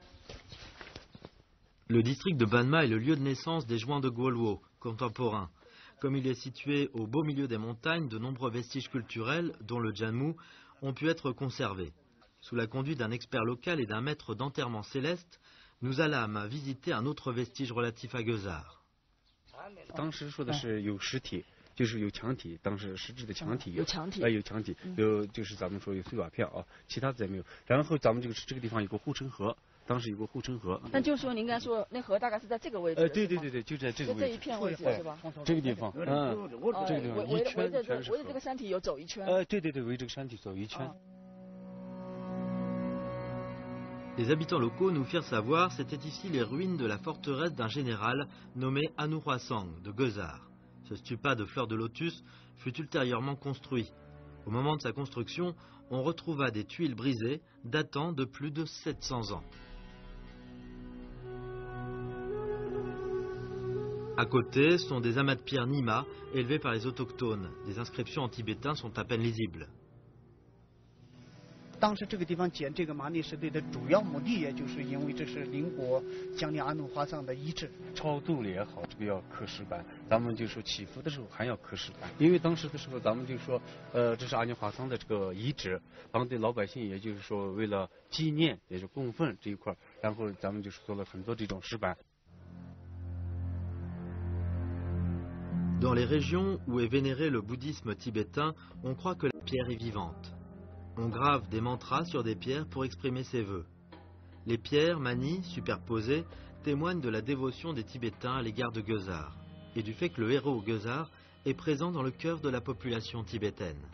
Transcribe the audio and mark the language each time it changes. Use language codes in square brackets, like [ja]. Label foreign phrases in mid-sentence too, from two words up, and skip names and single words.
[fr] Le district de Banma est le lieu de naissance des Jouans de Gwolwo, contemporains. Comme il est situé au beau milieu des montagnes, de nombreux vestiges culturels, dont le Janmu, ont pu être conservés. Sous la conduite d'un expert local et d'un maître d'enterrement céleste, nous allâmes visiter un autre vestige relatif à Gueusar. [zh] 当时说的是有尸体，就是有墙体，当时实质的墙体有墙体，有墙体，有就是咱们说有碎瓦片啊，其他的没有。然后咱们这个地方有个护城河，当时有个护城河。那就是说您刚才说那河大概是在这个位置？对，就在这个位置。这一片位置是吧？这个地方，这个地方一圈全是。围着这个山体有走一圈。对，围这个山体走一圈。 [fr] Les habitants locaux nous firent savoir c'étaient ici les ruines de la forteresse d'un général nommé Anuhwasang de Gueusar. Ce stupa de fleurs de lotus fut ultérieurement construit. Au moment de sa construction, on retrouva des tuiles brisées datant de plus de 700 ans. À côté sont des amas de pierre Nima élevés par les autochtones. Des inscriptions en tibétain sont à peine lisibles. [zh] 当时这个地方建这个玛尼石堆的主要目的，也就是因为这是邻国将领阿努华藏的遗址。超度了也好，这个要刻石板，咱们就说祈福的时候还要刻石板，因为当时的时候咱们就说，这是阿尼华藏的这个遗址，当地老百姓也就是说为了纪念，也是供奉这一块，然后咱们就是做了很多这种石板。 [fr] Dans les régions où est vénéré le bouddhisme tibétain, on croit que la pierre est vivante. On grave des mantras sur des pierres pour exprimer ses vœux. Les pierres, manies, superposées, témoignent de la dévotion des Tibétains à l'égard de Gueusar et du fait que le héros Gueusar est présent dans le cœur de la population tibétaine.